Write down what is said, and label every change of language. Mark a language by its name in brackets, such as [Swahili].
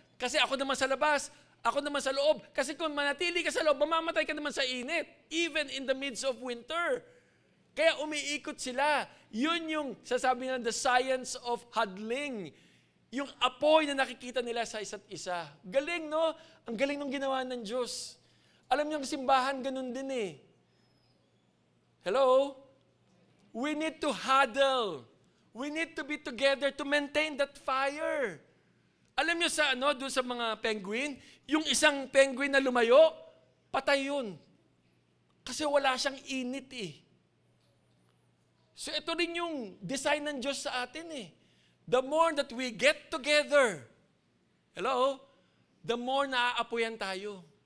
[Filipino] Kasi ako naman sa labas, ako naman sa loob. Kasi kung manatili ka sa loob, mamamatay ka naman sa init. [English] Even in the midst of winter. [Filipino] Kaya umiikot sila. Yun yung sasabi nga, [English] the science of huddling. [Filipino] Yung apoy na nakikita nila sa isa't isa. Galing, no? Ang galing nung ginawa ng Diyos. Alam niyo, ang simbahan, ganun din eh. Hello? [English] We need to huddle. We need to be together to maintain that fire. [Filipino] Alam niyo sa doon sa mga penguin, yung isang penguin na lumayo, patay yun. Kasi wala siyang init eh. So ito rin yung design ng Diyos sa atin eh. [English] The more that we get together, hello, the more [Filipino] naaapoyan tayo.